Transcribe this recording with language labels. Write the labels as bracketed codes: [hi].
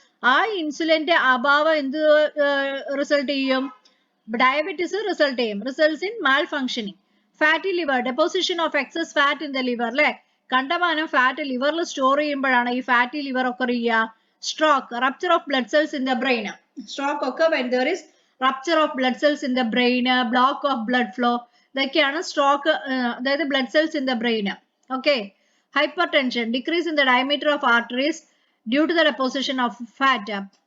[ml] ആ ഇൻസുലിന്റെ അഭാവം എന്ത് റിസൾട്ട് ചെയ്യും? [en] Diabetes result ചെയ്യും. Results in malfunctioning. Fatty liver, deposition of excess fat in the liver അല്ലെ, [ml] കണ്ടമാനം ഫാറ്റ് ലിവറിൽ സ്റ്റോർ ചെയ്യുമ്പോഴാണ് ഈ ഫാറ്റി ലിവർ ഒക്കെ ചെയ്യുക. [en] Stroke, rupture of blood cells in the brain. Stroke ഒക്കെ when there is rupture of blood cells in the brain, block of blood flow, [ml] ഇതൊക്കെയാണ് stroke, അതായത് [en] Blood cells in the brain. Okay. Hypertension, decrease in the diameter of arteries due to the deposition of fat.